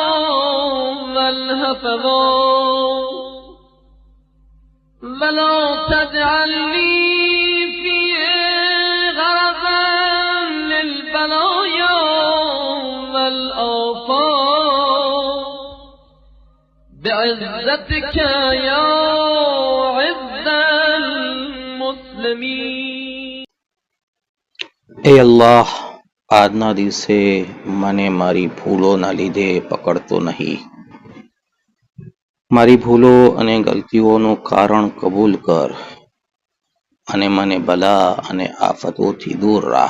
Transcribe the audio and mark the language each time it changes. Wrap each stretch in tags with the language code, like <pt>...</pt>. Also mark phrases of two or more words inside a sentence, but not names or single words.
<ar>والهفوات ولا تجعلني فيه غرضا للبلايا والآفات بعزتك يا عز المسلمين.</ar> <gu>એ અલ્લાહ, આજના દિવસે મને મારી ભૂલોના લીધે પકડતો નહીં. મારી ભૂલો અને ગલતીઓનું કારણ કબૂલ કર અને મને બલા અને આફતોથી દૂર રાખ.</gu>